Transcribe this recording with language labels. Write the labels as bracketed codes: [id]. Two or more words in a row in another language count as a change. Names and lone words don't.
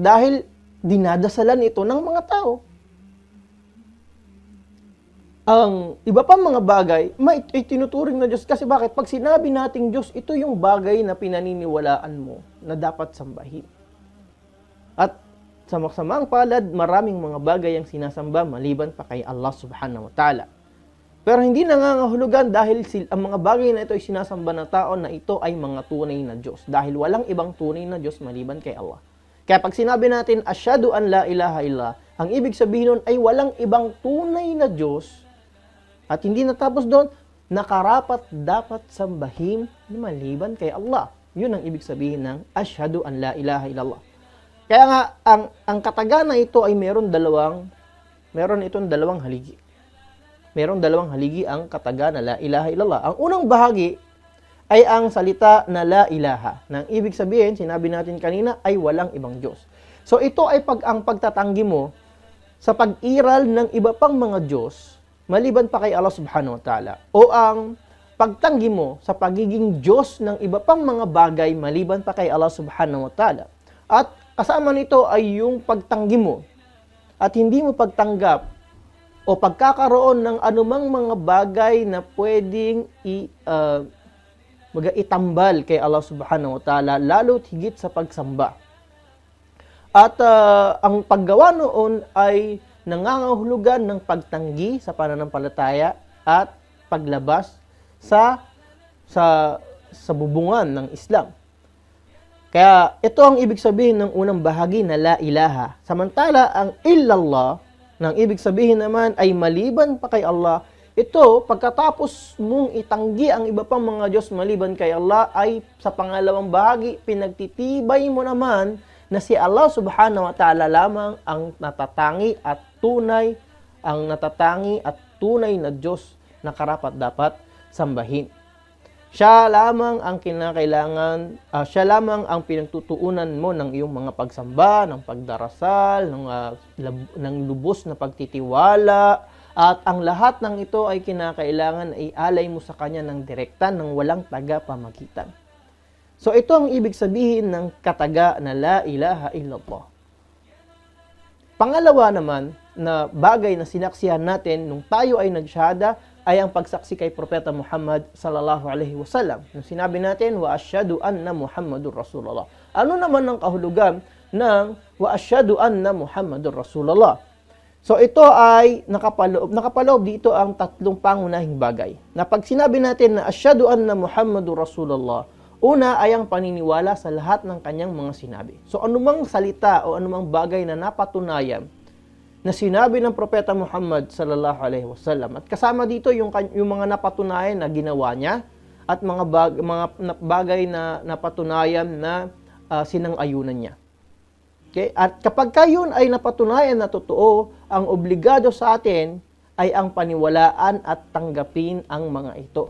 [tl] Dahil dinadasalan ito ng mga tao. Ang iba pang mga bagay, ay tinuturing na Diyos. Kasi bakit? Pag sinabi nating Diyos, ito yung bagay na pinaniniwalaan mo na dapat sambahin. At sa maksamaang palad, maraming mga bagay ang sinasamba maliban pa kay Allah [ar] سبحانه وتعالى. [tl] Pero hindi nangangahulugan dahil ang mga bagay na ito ay sinasamba ng tao na ito ay mga tunay na Diyos. Dahil walang ibang tunay na Diyos maliban kay Allah. Kaya pag sinabi natin, [ar] أشهد أن لا إله إلا الله, [tl] ang ibig sabihin nun ay walang ibang tunay na Diyos. At hindi natapos doon, nakarapat dapat sambahin na maliban kay Allah. Yun ang ibig sabihin ng [ar] أشهد أن لا إله إلا الله. [tl] Kaya nga, ang kataga na ito ay meron itong dalawang haligi. Meron dalawang haligi ang kataga na [ar] لا إله إلا الله. [tl] Ang unang bahagi ay ang salita na [ar] لا إله. [tl] Nang ibig sabihin, sinabi natin kanina, ay walang ibang Diyos. So ito ay ang pagtatanggi mo sa pag-iral ng iba pang mga Diyos, maliban pa kay Allah [ar] سبحانه وتعالى. [tl] O ang pagtanggi mo sa pagiging Diyos ng iba pang mga bagay, maliban pa kay Allah [ar] سبحانه وتعالى. [tl] At kasama nito ay yung pagtanggi mo at hindi mo pagtanggap o pagkakaroon ng anumang mga bagay na pwedeng itambal kay Allah [ar] سبحانه وتعالى, [tl] lalo't higit sa pagsamba. At ang paggawa noon ay nangangahulugan ng pagtanggi sa pananampalataya at paglabas sa bubungan ng Islam. Kaya ito ang ibig sabihin ng unang bahagi na [ar] لا إله. [tl] Samantala, ang illallah, ng ibig sabihin naman ay maliban pa kay Allah. Ito, pagkatapos mong itanggi ang iba pang mga Diyos maliban kay Allah, ay sa pangalawang bahagi, pinagtitibay mo naman na si Allah [ar] سبحانه وتعالى [tl] lamang ang natatangi at tunay na Diyos na karapat dapat sambahin. Siya lamang ang kinakailangan, siya lamang ang pinagtutuunan mo ng iyong mga pagsamba, ng pagdarasal, ng lubos na pagtitiwala, At ang lahat ng ito ay kinakailangan ay alay mo sa Kanya ng direkta ng walang tagapamagitan. So ito ang ibig sabihin ng kataga na [ar] لا إله إلا الله. [tl] Pangalawa naman na bagay na sinaksihan natin nung tayo ay nagsyahada ay ang pagsaksi kay Propeta Muhammad [ar] صلى الله عليه وسلم. [tl] Nung sinabi natin, [ar] وأشهد أن محمدا رسول الله. [tl] Ano naman ang kahulugan ng [ar] وأشهد أن محمدا رسول الله? [tl] So ito ay nakapaloob dito ang tatlong pangunahing bagay. Na pag sinabi natin na [ar] أشهد أن محمدا رسول الله, [tl] una ay ang paniniwala sa lahat ng kanyang mga sinabi. So anumang salita o anumang bagay na napatunayan na sinabi ng Propeta Muhammad [ar] صلى الله عليه وسلم, [tl] at kasama dito yung mga napatunayan na ginawa niya at mga bagay na napatunayan na sinang-ayunan niya. Okay? At kapag yun ay napatunayan na totoo, ang obligado sa atin ay ang paniwalaan at tanggapin ang mga ito.